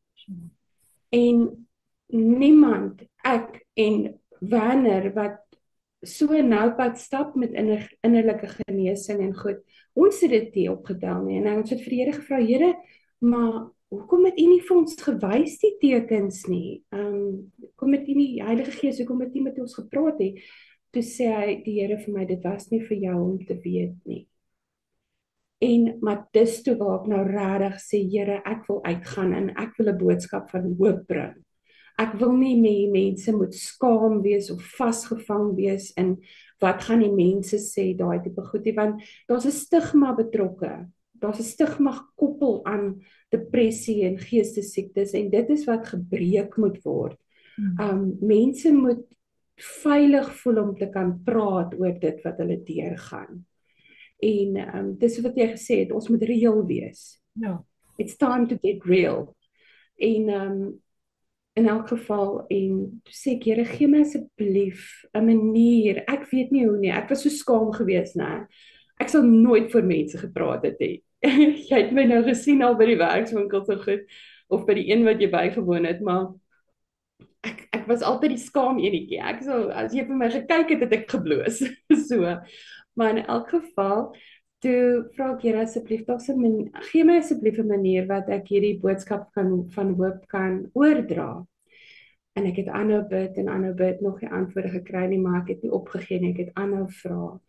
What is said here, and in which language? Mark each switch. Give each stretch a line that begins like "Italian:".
Afrikaans: En niemand, ek en Werner wat so nou pad stap met innerlike genesing en goed. Ons het dit nie opgetel nie en ons het vir die Here gevra, Here, maar hoekom het U nie vir ons gewys die tekens nie? Hoekom het U nie Heilige Gees, hoekom het U met ons gepraat nie? Toe sê hy die Here vir my, dit was nie vir jou om te weet nie. Maar dis toe waar ek nou regtig sê, Here, ek wil uitgaan en ek wil 'n boodskap van hoop bring. Ek wil nie mense moet skaam wees of vasgevang wees in wat gaan die mense sê, daai tipe goed nie, want daar's 'n stigma betrokke. Daar's 'n stigma gekoppel aan depressie en geestesiektes en dit is wat gebreek moet word. Mense moet veilig voel om te kan praat oor dit wat hulle deurgaan. En dis wat jy gesê het, ons moet reël wees. Ja.
English: It's time to get real.
Afrikaans: En in elk geval, en toe sê ek, Here, gee my asseblief 'n manier. Ek weet nie hoe nie. Ek was so skaam geweest, né? Ek sal nooit voor mense gepraat het nie. Jy het my nou gesien al by die werkswinkel so goed of by die een wat jy bygewoon het, maar ek was altyd die skaam enetjie. Ek so as jy vir my gekyk het, het ek gebloos. So. Maar in elk geval, toe vra ek Here asseblief gee my asseblief 'n manier wat ek hierdie boodskap van hoop kan oordra. En ek het aanhou bid, nog nie antwoorde gekry nie, maar ek het nie opgegee nie, ek het aanhou vra.